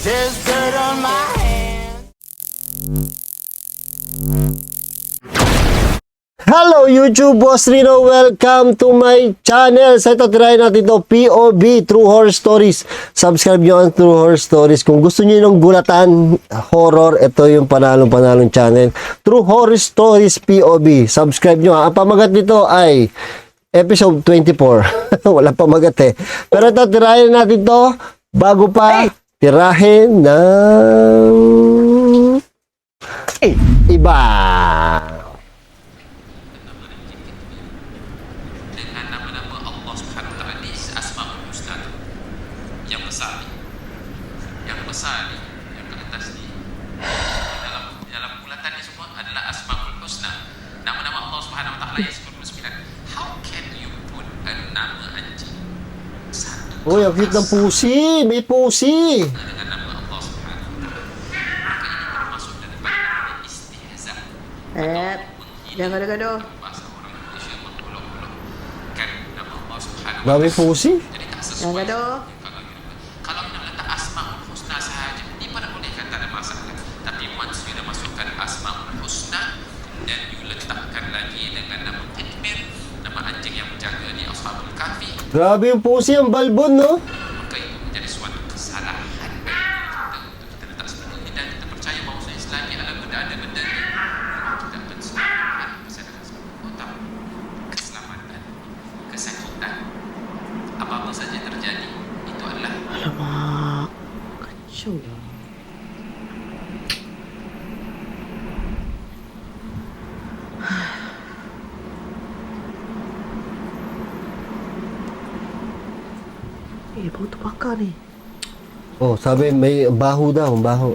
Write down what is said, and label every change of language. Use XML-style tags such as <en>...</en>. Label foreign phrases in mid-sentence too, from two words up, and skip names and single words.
<en>there's dirt on my hands. Hello YouTube, Boss Rino. Welcome to my channel.</en> <tl>Sa ito, try natin ito, POV, True Horror Stories. Subscribe nyo ang True Horror Stories. Kung gusto nyo ng gulatan, horror, ito yung panalong channel. True Horror Stories POV. Subscribe nyo. Ang pamagat nito ay episode 24. Wala pamagat eh. Pero ito, tirahin natin to bago pa tirahin ng iba.</tl> <ms>Dengan nama-nama Allah</ms> <ar>سبحانه وتعالى</ar> <ms>di Asmaul Husna yang besar ni yang ke atas ni dalam bulatan ni semua adalah Asmaul Husna, nama-nama Allah</ms> <ar>سبحانه وتعالى</ar> <ms>yang 99.</ms> <en>How can you put a</en> <ms>nama anjing satu</ms> <tl>Uy, ang cute ng pusi. May pusi.</tl> <ms>dengan nama Allah</ms> <ar>سبحانه وتعالى?</ar> <ms>Maka ini termasuk daripada istihza. Jangan gaduh-gaduh. Bahasa orang Malaysia mengolok-olokkan nama Allah</ms> <ar>سبحانه و</ar> <tl>Dami</tl> <ms>taala.</ms> <tl>pusi.</tl> <ms>Jadi tak Jangan sesuai. gaduh. Kalau kita letak Asmaul Husna sahaja, ni pada boleh kata ada masalah. Tapi</ms> <en>once you</en> <ms>dah masukkan Asmaul Husna, kemudian you letakkan lagi dengan nama Takbir, nama anjing yang menjaga di Ashabul Kahfi,</ms> <tl>Grabe yung pusi, ang balbon, no?</tl> <ms>maka itu menjadi suatu kesalahan bagi kita letak seperti ini, dan kita percaya bahawa selagi ada benda-benda ni, kita akan selamat kesadaran sebab otak, keselamatan, kesakitan, apa-apa saja terjadi, itu adalah Alamak. Kacau lah. Bau terbakar ni.</ms> <tl>Oh, sabi may baho daw, baho.</tl>